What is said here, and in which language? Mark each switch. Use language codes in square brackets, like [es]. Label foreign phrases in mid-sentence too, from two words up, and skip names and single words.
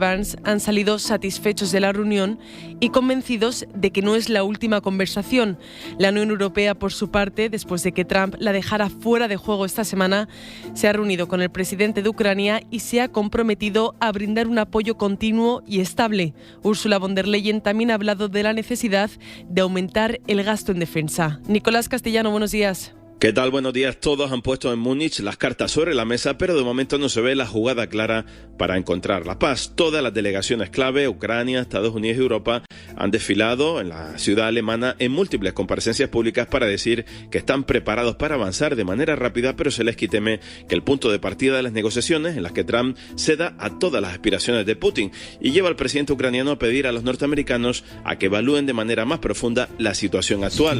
[es] Vance han salido satisfechos de la reunión y convencidos de que no es la última conversación. La Unión Europea, por su parte, después de que Trump la dejara fuera de juego esta semana, se ha reunido con el presidente de Ucrania y se ha comprometido a brindar un apoyo continuo y estable. Ursula von der Leyen también ha hablado de la necesidad de aumentar el gasto en defensa. Nicolás Castellano, buenos días. ¿Qué tal? Buenos días. Todos han puesto en Múnich las cartas sobre la mesa, pero de momento no se ve la jugada clara para encontrar la paz. Todas las delegaciones clave, Ucrania, Estados Unidos y Europa, han desfilado en la ciudad alemana en múltiples comparecencias públicas para decir que están preparados para avanzar de manera rápida, pero Zelensky teme que el punto de partida de las negociaciones en las que Trump ceda a todas las aspiraciones de Putin y lleva al presidente ucraniano a pedir a los norteamericanos a que evalúen de manera más profunda la situación actual.